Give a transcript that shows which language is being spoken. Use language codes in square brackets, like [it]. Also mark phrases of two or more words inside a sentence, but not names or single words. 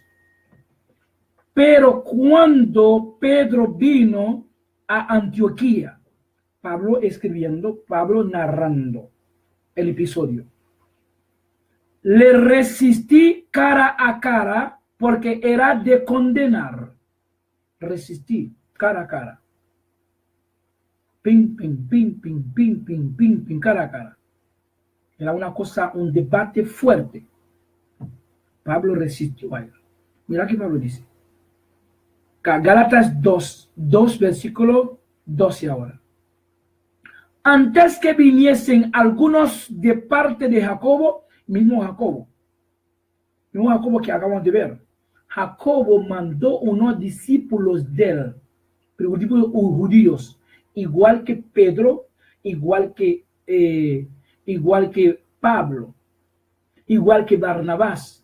[es] Pero cuando Pedro vino a Antioquía, Pablo escribiendo, Pablo narrando el episodio, le resistí cara a cara porque era de condenar. Resistí cara a cara. Ping, ping, ping, ping, ping, ping, ping, ping, cara a cara. Era una cosa, un debate fuerte. Pablo resistió a él. Mira que Pablo dice. Gálatas 2 versículo 12 ahora. Antes que viniesen algunos de parte de Jacobo, mismo Jacobo que acabamos de ver, Jacobo mandó unos discípulos de él, pero discípulos judíos, igual que Pedro, igual que Pablo, igual que Barnabás.